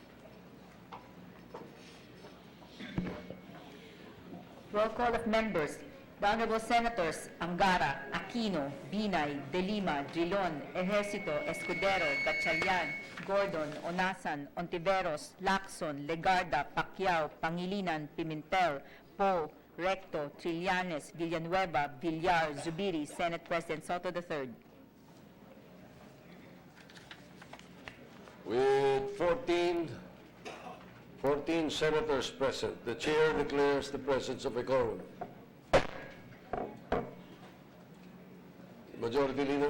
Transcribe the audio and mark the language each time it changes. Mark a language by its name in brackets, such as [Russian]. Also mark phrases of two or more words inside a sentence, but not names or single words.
[English] Roll call of members. The Honorable Senators Angara, Aquino, Binay, De Lima, Drilon, Ejercito, Escudero, Gatchalian, Gordon, Onasan, Ontiveros, Lacson, Legarda, Pacquiao, Pangilinan, Pimentel, Poe, Recto, Trillanes, Villanueva, Villar, Zubiri, Senate President Soto III. With 14 senators present, the chair declares the presence of a quorum. Majority Leader.